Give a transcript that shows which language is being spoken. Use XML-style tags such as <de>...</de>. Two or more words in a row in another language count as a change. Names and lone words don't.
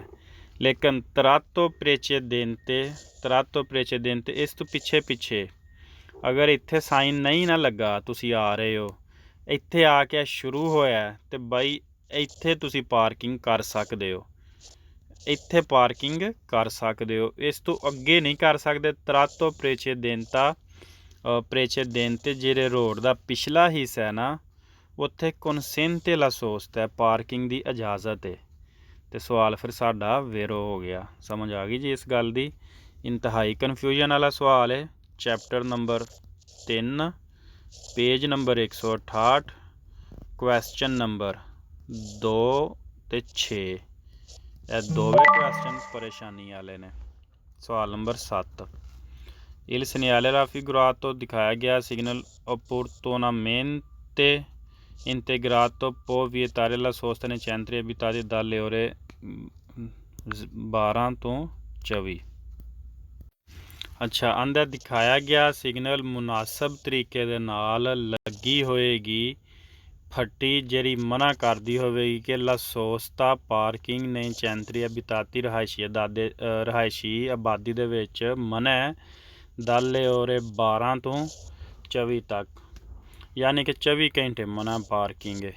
<pa>ਲੇਕਿਨ</pa> <it>tratto precedente</it> <pa>ਇਸ ਤੋਂ ਪਿੱਛੇ ਅਗਰ ਇੱਥੇ ਸਾਈਨ ਨਹੀਂ ਨਾ ਲੱਗਾ, ਤੁਸੀਂ ਆ ਰਹੇ ਹੋ ਇੱਥੇ ਆ ਕੇ ਸ਼ੁਰੂ ਹੋਇਆ ਤੇ ਬਾਈ ਇੱਥੇ ਤੁਸੀਂ ਪਾਰਕਿੰਗ ਕਰ ਸਕਦੇ ਹੋ, ਇੱਥੇ ਪਾਰਕਿੰਗ ਕਰ ਸਕਦੇ ਹੋ, ਇਸ ਤੋਂ ਅੱਗੇ ਨਹੀਂ ਕਰ ਸਕਦੇ।</pa> <it>tratto precedente</it> <pa>ਜਿਹੜੇ ਰੋਡ ਦਾ ਪਿਛਲਾ ਹਿੱਸਾ ਹੈ ਨਾ ਉੱਥੇ</pa> <it>consente la sosta</it> <pa>ਹੈ, ਪਾਰਕਿੰਗ ਦੀ ਇਜਾਜ਼ਤ ਹੈ। ਤੇ ਸਵਾਲ ਫਿਰ ਸਾਡਾ ਵੇਰੋ ਹੋ ਗਿਆ। ਸਮਝ ਆ ਗਈ ਜੀ ਇਸ ਗੱਲ ਦੀ। ਇੰਤਹਾਈ ਕਨਫਿਊਜ਼ਨ ਵਾਲਾ ਸਵਾਲ ਹੈ, ਚੈਪਟਰ ਨੰਬਰ 3</pa> <en>page number 168 question number 2</en> <pa>ਤੇ 6। ਇਹ ਦੋਵੇਂ ਕੁਐਸਚਨ ਪਰੇਸ਼ਾਨੀ ਵਾਲੇ ਨੇ। ਸਵਾਲ ਨੰਬਰ</pa> <it>7 Il segnale raffigurato</it> <pa>ਦਿਖਾਇਆ ਗਿਆ ਸਿਗਨਲ</pa> <it>opportunamente integrato può vietare la sosta nei centri abitati dalle ore 12 ਤੋਂ 24।</it> <pa>ਅੱਛਾ, ਆਂਦਾ ਦਿਖਾਇਆ ਗਿਆ ਸਿਗਨਲ ਮੁਨਾਸਬ ਤਰੀਕੇ ਦੇ ਨਾਲ ਲੱਗੀ ਹੋਏਗੀ ਫੱਟੀ ਜਿਹੜੀ ਮਨਾ ਕਰਦੀ ਹੋਵੇਗੀ ਕਿ</pa> <it>la sosta</it> <pa>ਪਾਰਕਿੰਗ ਨਹੀਂ</pa> <it>centri abitati</it> <pa>ਰਿਹਾਇਸ਼ੀ ਆਬਾਦੀ ਦੇ ਵਿੱਚ ਮਨਾ</pa> <it>dalle ore</it> <pa>12 ਤੋਂ 24 ਤੱਕ, ਯਾਨੀ ਕਿ 24 ਘੰਟੇ ਮਨਾ ਪਾਰਕਿੰਗ ਹੈ।</pa>